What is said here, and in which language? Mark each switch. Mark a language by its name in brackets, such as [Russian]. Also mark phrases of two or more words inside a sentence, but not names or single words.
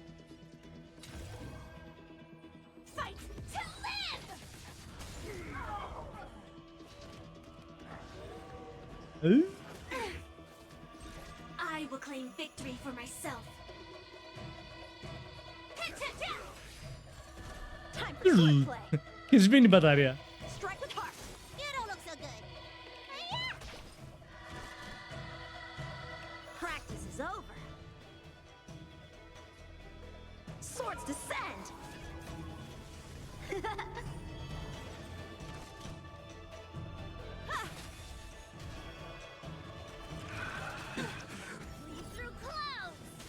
[English] Fight to live! I will claim victory for myself. Time for swordplay. [Greek] Και σβήνει η μπαταρία. [English] Strike with heart. You don't look so good. Practice is over. Swords descend. Lead through clouds!